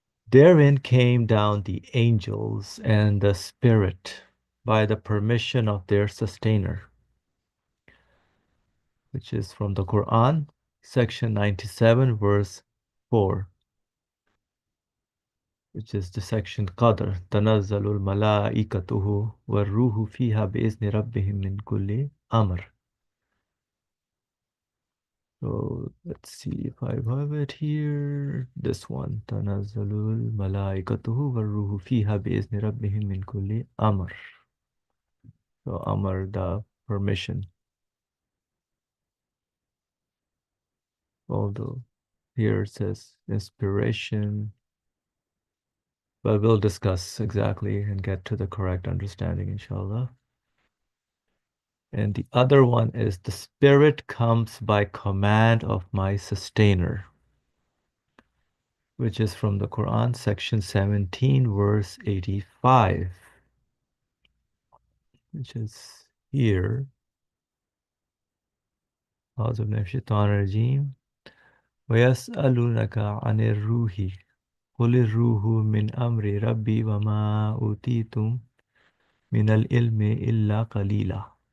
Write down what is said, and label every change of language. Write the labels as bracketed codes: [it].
[en] Therein came down the angels and the Spirit by the permission of their sustainer, which is from the Quran, section 97, verse 4, which is the section Qadr. [ar] تنزل الملائكته والروح فيها بإذن ربهم من كل أمر. [en] So let's see if I have it here. This one. [ar] تنزل الملائكته والروح فيها بإذن ربهم من كل أمر. [en] So Amar, the permission. Although here it says inspiration, but we'll discuss exactly and get to the correct understanding, inshallah. And the other one is the Spirit comes by command of my sustainer, which is from the Quran, section 17, verse 85, which is here. [ar] أعوذ بالله من الشيطان الرجيم ويسألونك عن الروح قل الروح من أمر ربي وما أوتيتم من العلم إلا قليلا.